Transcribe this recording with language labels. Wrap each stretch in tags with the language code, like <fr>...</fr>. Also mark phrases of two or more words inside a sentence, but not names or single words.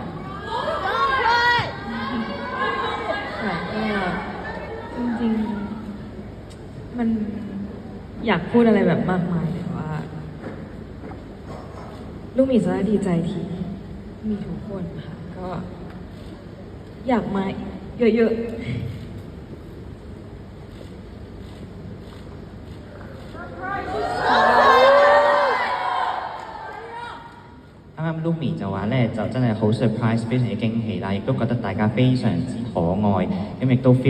<th>ค่ะก็จริงๆมันอยากพูดอะไรแบบมากมายแต่ว่าลูกหมีจะดีใจที่มีทุกคนค่ะก็อยากมาเยอะๆ</th> <yue>啱啱 Lumi 就話咧，就真係好 surprise，非常之驚喜啦，亦都覺得大家非常之可愛，咁亦都</yue>